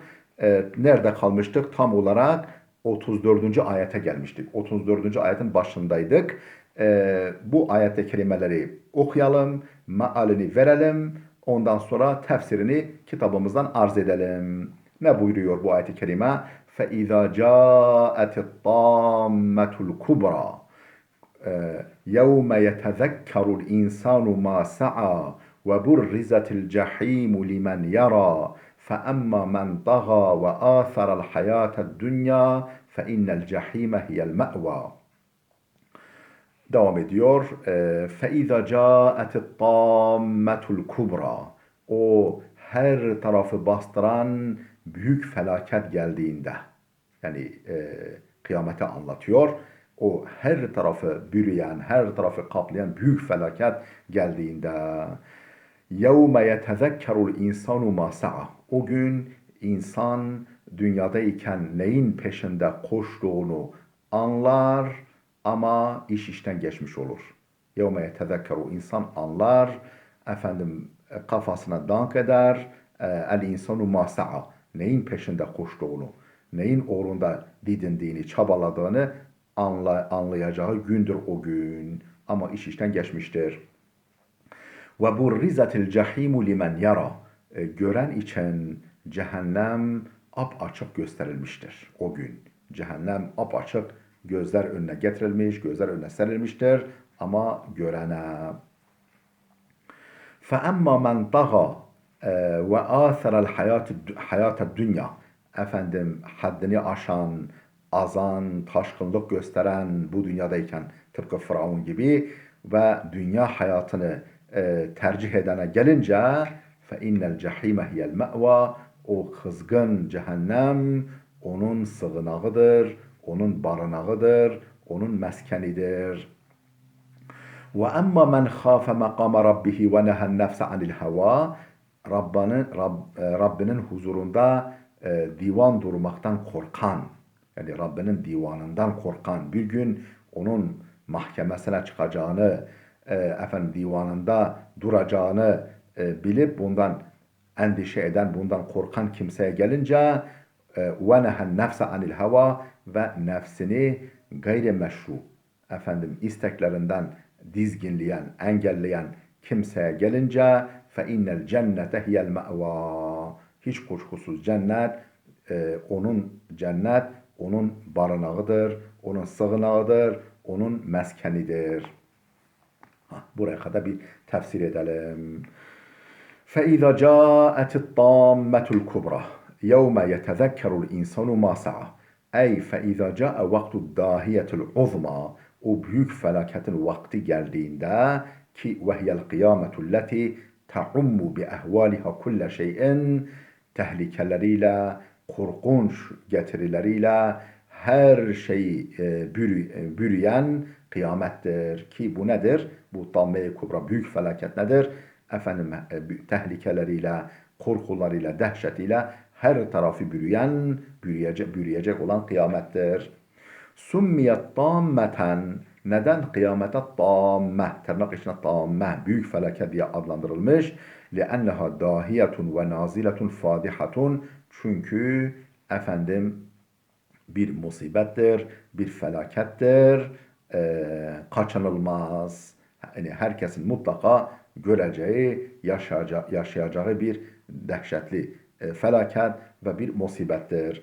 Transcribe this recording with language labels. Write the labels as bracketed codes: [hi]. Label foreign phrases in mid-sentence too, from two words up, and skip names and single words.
[tr] Nerede kalmıştık? Tam olarak 34. ayete gelmiştik. 34. ayetin başındaydık. Bu ayet-i kerimeleri okuyalım, mealini verelim. Ondan sonra tefsirini kitabımızdan arz edelim. Ne buyuruyor bu ayet-i kerime? [ar] فَاِذَا جَاءَتِ الطَّامَّةُ الْكُبْرَى يَوْمَ يَتَذَكَّرُ الْاِنْسَانُ مَا سَعَى وَبُرِّزَتِ الْجَحِيمُ لِمَنْ يَرَى فَأَمَّا مَنْ طَغَى وَآثَرَ الْحَيَاةَ الدُّنْيَا فَإِنَّ الْجَحِيمَ هِيَ الْمَأْوَى. [tr] Devam ediyor. [ar] فَاِذَا جَاءَتِ الطَّامَّةُ الْكُبْرَى [tr] O her tarafı bastıran büyük felaket geldiğinde, yani kıyameti anlatıyor. O her tarafı bürüyen, her tarafı kaplayan büyük felaket geldiğinde [ar] يَوْمَ يَتَذَكَّرُ الْاِنْسَانُ مَا سَعَى [tr] O gün insan dünyadayken neyin peşinde koştuğunu anlar ama iş işten geçmiş olur. [ar] يَوْمَ يَتَذَكَّرُ [tr] insan anlar, kafasına dank eder, [ar] الإنسان ما سعى [tr] neyin peşinde koştuğunu, neyin uğrunda didindiğini, çabaladığını anlayacağı gündür o gün. Ama iş işten geçmiştir. [ar] وبرزت الجحيم لمن يرى [tr] gören için cehennem apaçık gösterilmiştir o gün. Cehennem apaçık gözler önüne getirilmiş, gözler önüne serilmiştir ama görene. [ar] فَأَمَّا مَنْ طَغَى وَآثَرَ الْحَيَاةَ الدُّنْيَا [tr] haddini aşan, azan, taşkınlık gösteren bu dünyadayken tıpkı Firavun gibi ve dünya hayatını tercih edene gelince [ar] فَاِنَّ الْجَحِيمَ هِيَ الْمَأْوَى [tr] O kızgın cehennem onun sığınağıdır, onun barınağıdır, onun meskenidir. [ar] وَاَمَّا مَنْ خَافَ مَقَامَ رَبِّهِ وَنَهَى النَّفْسَ عَنِ الْهَوَى [tr] Rabbinin huzurunda divan durmaktan korkan, yani Rabbinin divanından korkan, bir gün onun mahkemesine çıkacağını, divanında duracağını bilip bundan endişe eden, bundan korkan kimseye gelince [ar] وَنَهَى النَّفْسَ عَنِ الْهَوَى [tr] ve nefsini gayrimeşru, isteklerinden dizginleyen, engelleyen kimseye gelince [ar] فَاِنَّ الْجَنَّةَ هِيَ الْمَأْوَى [tr] Hiç kuşkusuz cennet onun barınağıdır, onun sığınağıdır, onun meskenidir. Buraya kadar bir tefsir edelim. [ar] فَاِذَا جَاءَتِ الطَّامَّةُ الْكُبْرَى يَوْمَ يَتَذَكَّرُ الْاِنْسَانُ مَا سَعَى فَاِذَا جَاءَ وَقْتُ الدَّاهِيَةِ الْعُظْمَى [tr] O büyük felaketin vakti geldiğinde ki [ar] وَهِيَ الْقِيَامَةُ الَّتِي تَعُمُّ بِأَهْوَالِهَا كُلَّ شَيْءٍ [tr] tehlikeleriyle, korkunç getirileriyle her şeyi bürüyen kıyamettir. Ki bu nedir? Bu tamme-i kubra, büyük felaket nedir? Tehlikeleriyle, korkularıyla, dehşetiyle her tarafı bürüyecek olan kıyamettir. [ar] سميت طامة [tr] neden kıyamete tamme, tırnak içine tamme, büyük felaket diye adlandırılmış? [ar] لِأَنَّهَا دَاهِيَةٌ وَنَازِلَةٌ فَادِحَةٌ [tr] Çünkü bir musibettir, bir felakettir, kaçınılmaz. Yani herkesin mutlaka göreceği, yaşayacağı bir dehşetli felaket ve bir musibettir.